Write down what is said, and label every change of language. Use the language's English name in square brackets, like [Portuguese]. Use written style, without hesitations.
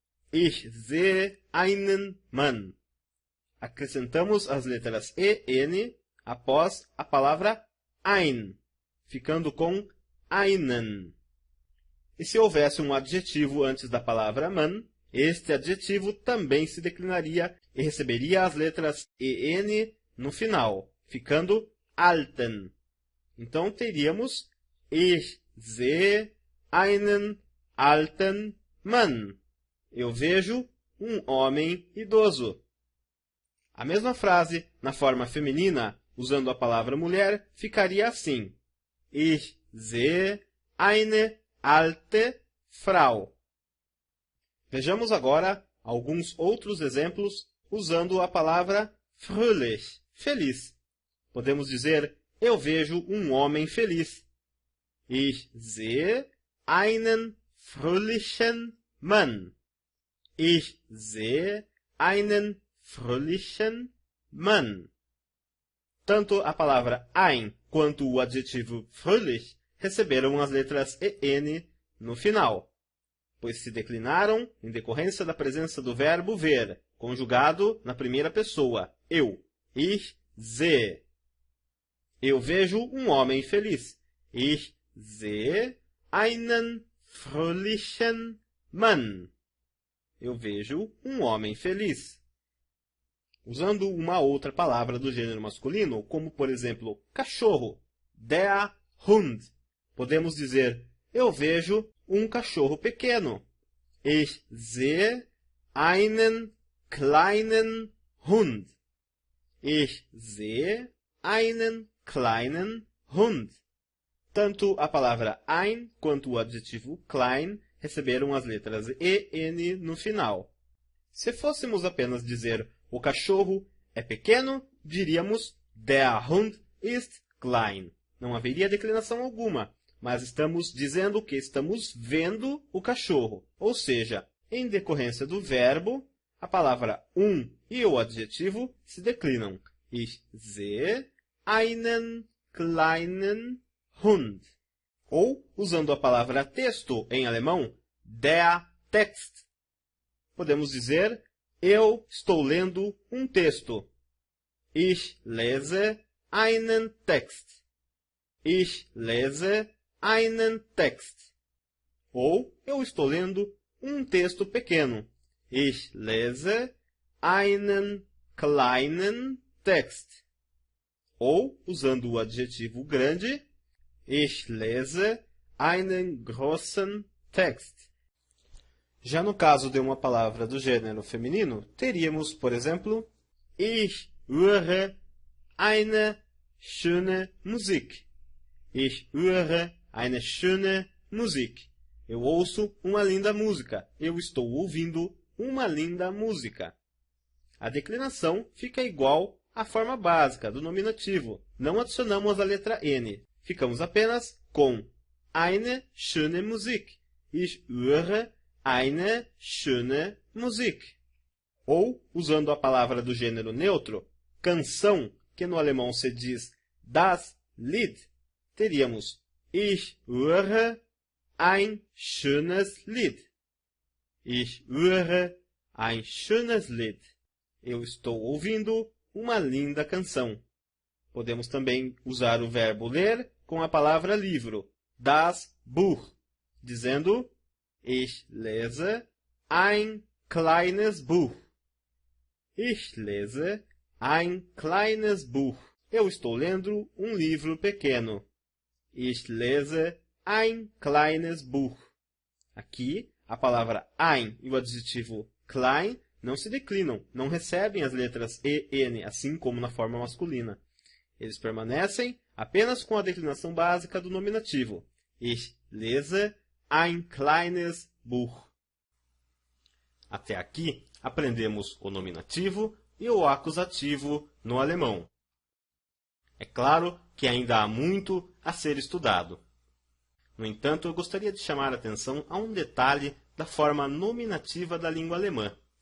[German] Ich sehe einen Mann. [Portuguese] Acrescentamos as letras E, N após a palavra ein, ficando com einen. E se houvesse um adjetivo antes da palavra man, este adjetivo também se declinaria e receberia as letras E, N no final, ficando alten. Então teríamos [German] Ich sehe einen alten Mann. [Portuguese] Eu vejo um homem idoso. A mesma frase, na forma feminina, usando a palavra mulher, ficaria assim: [German] Ich sehe eine alte Frau. [Portuguese] Vejamos agora alguns outros exemplos usando a palavra fröhlich, feliz. Podemos dizer, eu vejo um homem feliz. [German] Ich sehe einen fröhlichen Mann. Ich sehe einen fröhlichen Mann. [Portuguese] Tanto a palavra ein quanto o adjetivo fröhlich receberam as letras EN no final, pois se declinaram em decorrência da presença do verbo ver, conjugado na primeira pessoa, eu. [German] Ich sehe. [Portuguese] Eu vejo um homem feliz. [German] Ich sehe einen fröhlichen Mann. [Portuguese] Eu vejo um homem feliz. Usando uma outra palavra do gênero masculino, como por exemplo, cachorro, der Hund, podemos dizer, eu vejo um cachorro pequeno. [German] Ich sehe einen kleinen Hund. Ich sehe einen kleinen Hund. [Portuguese] Tanto a palavra ein quanto o adjetivo klein receberam as letras E, N no final. Se fôssemos apenas dizer o cachorro é pequeno, diríamos [German] Der Hund ist klein. [Portuguese] Não haveria declinação alguma, mas estamos dizendo que estamos vendo o cachorro. Ou seja, em decorrência do verbo, a palavra e o adjetivo se declinam. [German] Ich sehe einen kleinen Hund. [Portuguese] Ou, usando a palavra texto em alemão, der Text, podemos dizer, eu estou lendo um texto. [German] Ich lese einen Text. Ich lese einen Text. [Portuguese] Ou, eu estou lendo um texto pequeno. [German] Ich lese einen kleinen Text. [Portuguese] Ou, usando o adjetivo grande, [German] Ich lese einen großen Text. [Portuguese] Já no caso de uma palavra do gênero feminino, teríamos, por exemplo, [German] Ich höre eine schöne Musik. Ich höre eine schöne Musik. [Portuguese] Eu ouço uma linda música. Eu estou ouvindo uma linda música. A declinação fica igual à forma básica do nominativo. Não adicionamos a letra N. Ficamos apenas com [German] eine schöne Musik. Ich höre eine schöne Musik. [Portuguese] Ou, usando a palavra do gênero neutro, canção, que no alemão se diz das Lied, teríamos [German] Ich höre ein schönes Lied. Ich höre ein schönes Lied. [Portuguese] Eu estou ouvindo uma linda canção. Podemos também usar o verbo ler com a palavra livro, das Buch, dizendo [German] Ich lese ein kleines Buch. Ich lese ein kleines Buch. [Portuguese] Eu estou lendo um livro pequeno. [German] Ich lese ein kleines Buch. [Portuguese] Aqui, a palavra ein e o adjetivo klein não se declinam, não recebem as letras E, N, assim como na forma masculina. Eles permanecem apenas com a declinação básica do nominativo. [German] Ich lese ein kleines Buch. [Portuguese] Até aqui, aprendemos o nominativo e o acusativo no alemão. É claro que ainda há muito a ser estudado. No entanto, eu gostaria de chamar a atenção a um detalhe da forma nominativa da língua alemã.